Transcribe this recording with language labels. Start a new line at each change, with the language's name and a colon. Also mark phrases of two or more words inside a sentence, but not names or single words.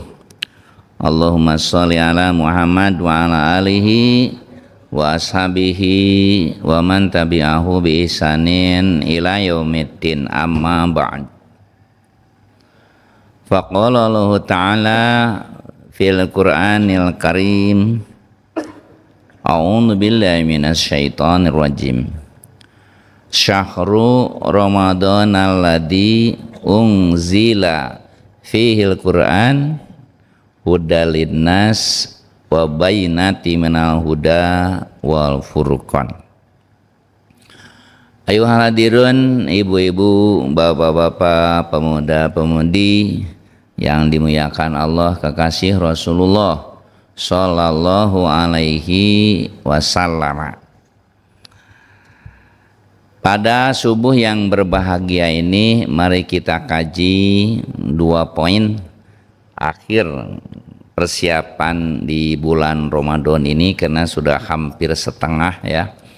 Arabic: اللهم صل على محمد وعلى آله وأصحابه ومن تبعه بإحسان إلى يوم الدين، أما بعد. فقال الله تعالى في القرآن الكريم، أعوذ بالله من الشيطان الرجيم. شهر رمضان الذي أنزل فيه القرآن هدى للناس وبينات من الهدى والفرقان. أيها الحاضرون,
Indonesian: ibu-ibu, bapak-bapak, pemuda-pemudi yang dimuliakan Allah, kekasih Rasulullah
Arabic: صلى الله عليه وسلم.
Indonesian: Pada subuh yang berbahagia ini, mari kita kaji 2 poin akhir persiapan di bulan Ramadan ini, karena sudah hampir setengah ya.